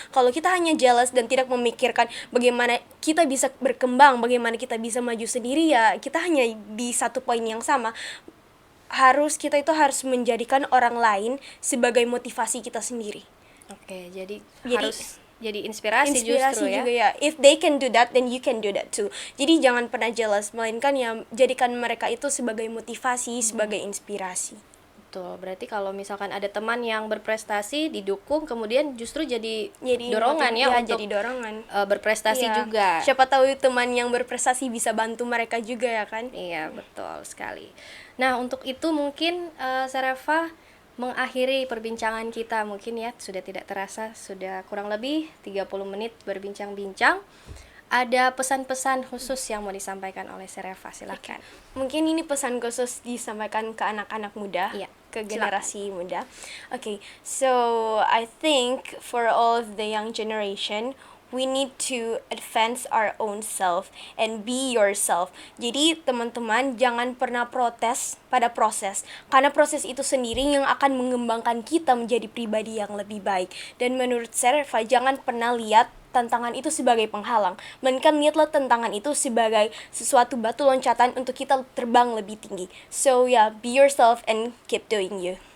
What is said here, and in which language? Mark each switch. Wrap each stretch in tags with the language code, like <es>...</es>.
<id>Kalau kita hanya jealous dan tidak memikirkan bagaimana kita bisa berkembang, bagaimana kita bisa maju sendiri, ya kita hanya di satu poin yang sama. Kita itu harus menjadikan orang lain sebagai motivasi kita sendiri. Oke, jadi harus jadi inspirasi justru juga ya.</id> <en>If they can do that, then you can do that too.</en> <id>Jadi jangan pernah jealous, melainkan ya jadikan mereka itu sebagai motivasi, sebagai inspirasi. Betul, berarti kalau misalkan ada teman yang berprestasi didukung, kemudian justru jadi dorongan untuk jadi dorongan berprestasi juga. Siapa tahu teman yang berprestasi bisa bantu mereka juga ya kan? Iya, betul sekali. Nah, untuk itu mungkin Sereva mengakhiri perbincangan kita mungkin ya, sudah tidak terasa, sudah kurang lebih 30 menit berbincang-bincang. Ada pesan-pesan khusus yang mau disampaikan oleh Sereva, silakan. Mungkin ini pesan khusus disampaikan ke anak-anak muda, ke generasi muda.</id> <en>So I think for all of the young generation, we need to advance our own self and be yourself.</en> <id>Jadi teman-teman jangan pernah protes pada proses, karena proses itu sendiri yang akan mengembangkan kita menjadi pribadi yang lebih baik. Dan menurut Sereva, jangan pernah lihat tantangan itu sebagai penghalang, melainkan lihatlah tantangan itu sebagai sesuatu batu loncatan untuk kita terbang lebih tinggi.</id> <en>So be yourself and keep doing you.</en>